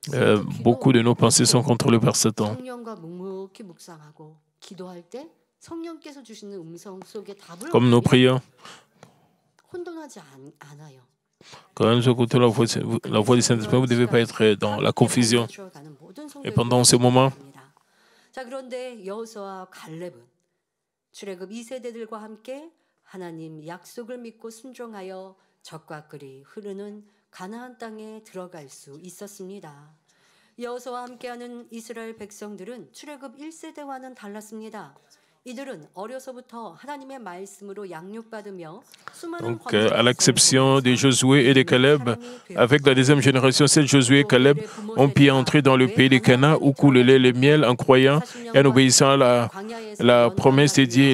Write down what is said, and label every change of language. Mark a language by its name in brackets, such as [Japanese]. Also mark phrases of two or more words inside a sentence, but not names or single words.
[French] beaucoup de nos pensées sont contrôlées par Satan. Comme nous prions, quand nous écoutons la voix du Saint-Esprit, vous ne devez pas être dans la confusion. Et pendant ce moment, [Korean] 자, 그런데 여호수아와 갈렙은 출애굽 2세대들과 함께 하나님 약속을 믿고 순종하여 적과 꿀이 흐르는 가나안 땅에 들어갈 수 있었습니다. 여호수아와 함께하는 이스라엘 백성들은 출애굽 1세대와는 달랐습니다. [French] Donc, à l'exception de Josué et de Caleb, avec la deuxième génération, celle Josué et Caleb ont pu entrer dans le pays de Canaan où coule le lait et le miel en croyant et en obéissant à la promesse de Dieu.